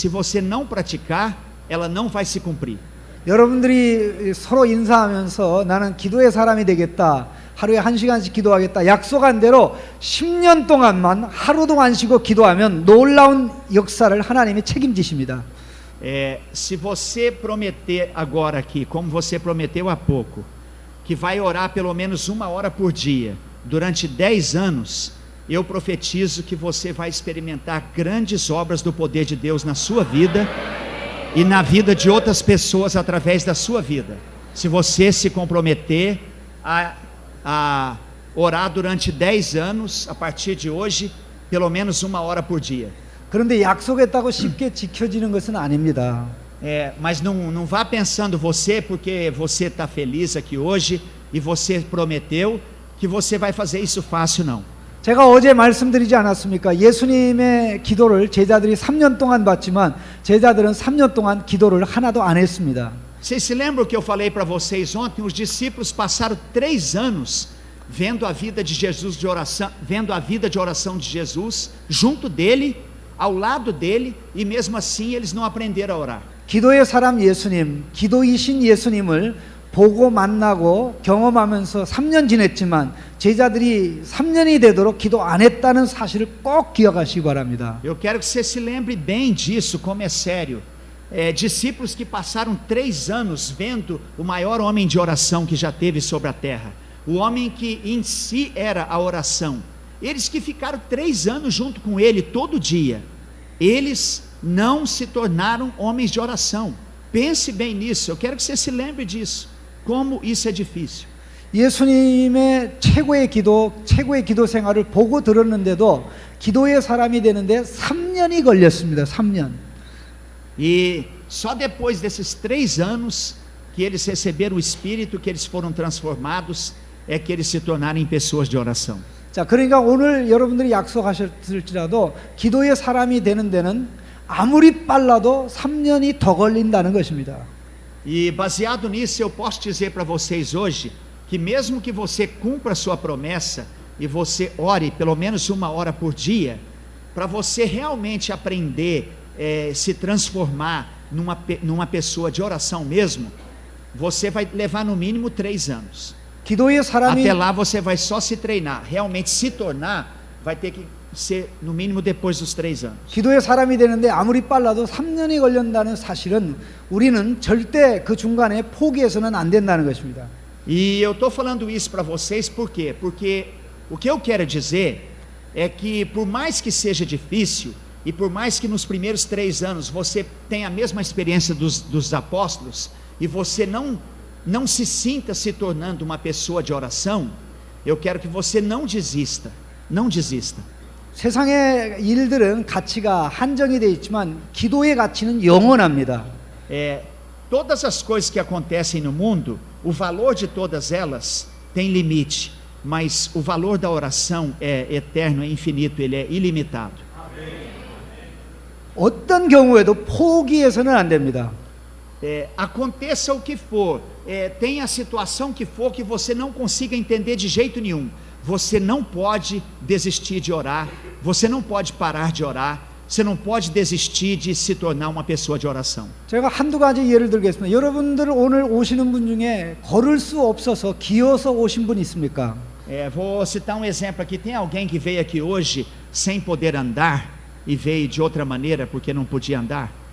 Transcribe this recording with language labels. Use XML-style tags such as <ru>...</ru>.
<pt>Se você não praticar, ela não vai se cumprir.</pt> <ko>여러분들이 서로 인사하면서 나는 기도의 사람이 되겠다, 하루에 1시간씩 기도하겠다 약속한 대로 10년 동안만 하루도 안 쉬고 기도하면 놀라운 역사를 하나님이 책임지십니다.</ko> <pt>Se você prometer agora aqui, como você prometeu há pouco, que vai orar pelo menos 1 hora por dia, durante 10 anos, eu profetizo que você vai experimentar grandes obras do poder de Deus na sua vida e na vida de outras pessoas através da sua vida. Se você se comprometer a orar durante 10 anos, a partir de hoje, pelo menos 1 hora por dia.</pt> <ko>그런데 약속했다고 쉽게 지켜지는 것은 아닙니다.</ko> <pt>Mas não vá pensando você, porque você está feliz aqui hoje e você prometeu, que você vai fazer isso fácil, não.</pt> <ko>제가 어제 말씀드리지 않았습니까? 예수님의 기도를 제자들이 3년 동안 받지만 제자들은 3년 동안 기도를 하나도 안 했습니다.</ko> <pt>Vocês se lembram que eu falei para vocês ontem? Os discípulos passaram 3 anos vendo a vida de Jesus de oração, vendo a vida de oração de Jesus junto dele, ao lado dele, e mesmo assim eles não aprenderam a orar.</pt> <ko>기도의 사람 예수님, 기도이신 예수님을 보고 만나고 경험하면서 3년 지냈지만 제자들이 3년이 되도록 기도 안 했다는 사실을 꼭 기억하시기 바랍니다.</ko> <pt>Eu quero que você se lembre bem disso, como é sério. Discípulos que passaram 3 anos vendo o maior homem de oração que já teve sobre a terra, o homem que em si era a oração, eles que ficaram 3 anos junto com ele todo dia, eles não se tornaram homens de oração. Pense bem nisso, eu quero que você se lembre disso, como isso é difícil.</pt> <ko>예수님의 최고의 기도 생활을 보고 들었는데도 기도의 사람이 되는데 3년이 걸렸습니다. 3년.</ko> <pt>E só depois desses 3 anos que eles receberam o Espírito, que eles foram transformados, é que eles se tornaram em pessoas de oração.</pt> <ko>자, 그러니까 오늘 여러분들이 약속하셨을지라도 기도의 사람이 되는 데는 아무리 빨라도 3년이 더 걸린다는 것입니다.</ko> <pt>E baseado nisso, eu posso dizer para vocês hoje que mesmo que você cumpra a sua promessa e você ore pelo menos 1 hora por dia, para você realmente aprender se transformar numa pessoa de oração mesmo, você vai levar no mínimo 3 anos.</pt> <ko>기도의 사람이</ko> <pt>Até lá você vai só se treinar. Realmente se tornar vai ter que ser no mínimo depois dos 3 anos.</pt> <ko>기도의 사람이 되는데 아무리 빨라도 3년이 걸린다는 사실은 우리는 절대 그 중간에 포기해서는 안 된다는 것입니다.</ko> <pt>E eu estou falando isso para vocês por quê? Porque o que eu quero dizer é que por mais que seja difícil e por mais que nos primeiros 3 anos você tenha a mesma experiência dos apóstolos e você não se sinta se tornando uma pessoa de oração, eu quero que você não desista, não desista.</pt> <ko>세상의 일들은 가치가 한정이 되어 있지만 기도의 가치는 영원합니다.</ko> <pt>Todas as coisas que acontecem no mundo, o valor de todas elas tem limite, mas o valor da oração é eterno, é infinito, ele é ilimitado.</pt> <ko>어떤 경우에도 포기해서는 안 됩니다.</ko> <pt>Aconteça o que for, tenha a situação que for que você não consiga entender de jeito nenhum, você não pode desistir de orar, você não pode parar de orar, você não pode desistir de se tornar uma pessoa de oração.</pt> <ko>제가 한두 가지 예를 들겠습니다. 여러분들 오늘 오시는 분 중에 걸을 수 없어서 기어서 오신 분 있습니까?</ko> <pt>Vou citar exemplo aqui. Tem alguém que veio aqui hoje sem poder andar e veio de outra maneira porque não podia andar?</pt>